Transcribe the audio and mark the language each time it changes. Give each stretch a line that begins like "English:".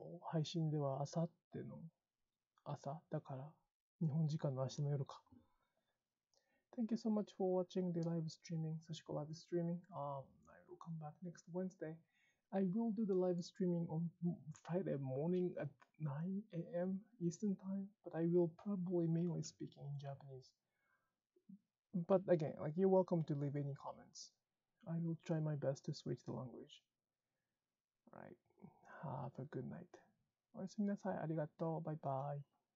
Japanese: 配信ではあさっての朝だから、日本時間の明日の夜か。
English: Thank you so much for watching the live streaming, Sashiko live streaming. I will come back next Wednesday. I will do the live streaming on Friday morning at 9 a.m. Eastern time, but I will probably mainly speak in Japanese. But again, like, you're welcome to leave any comments. I will try my best to switch the language. Alright, have a good night.
Japanese: おやすみなさい。ありがとう。バイバイ。